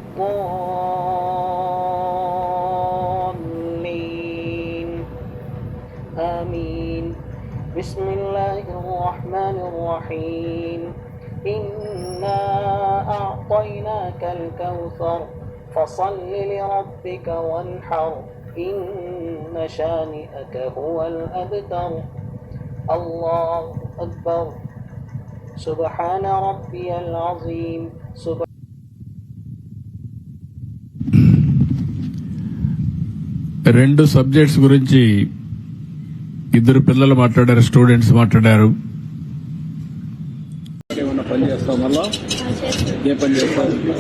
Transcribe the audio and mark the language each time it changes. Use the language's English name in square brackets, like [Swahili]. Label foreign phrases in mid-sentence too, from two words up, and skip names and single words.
[Arabic] الضالين آمين بسم الله الرحمن الرحيم إنا أعطيناك الكوثر فصل لربك وانحر إن شانئك هو الأبتر الله أكبر سبحان ربي العظيم [Telugu] రెండు సబ్జెక్ట్స్ గురించి ఇద్దరు పిల్లలు మాట్లాడారు, స్టూడెంట్స్ మాట్లాడారు. ఏమన్నా పని చేస్తావు? మళ్ళా ఏ పని చేస్తావు?